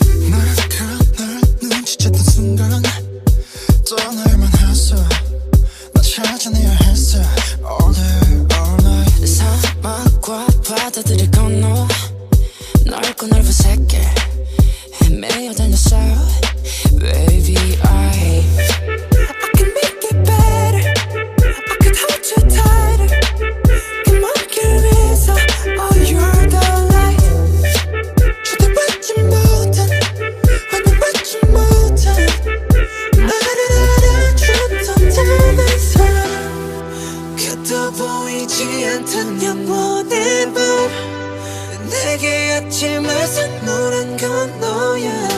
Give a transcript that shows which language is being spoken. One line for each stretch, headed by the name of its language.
Korean: 널 눈치챘던 순간 떠날만 했어. 나 찾아내야 했어.
English: All day all night.
Korean: 사막과 바다들을 건너 넓고 넓은 세계 헤매여 다녔어.
English: Baby I can make it better. I could hold you tighter.
Korean: 그 먼길 위에서
English: Oh you're the light.
Korean: 주대받지 못한 환영받지 못한 나를 알아주던 닮은 사람. 그도 보이지 않던 영원의 밤 내게 아침을 선물한 건 너야.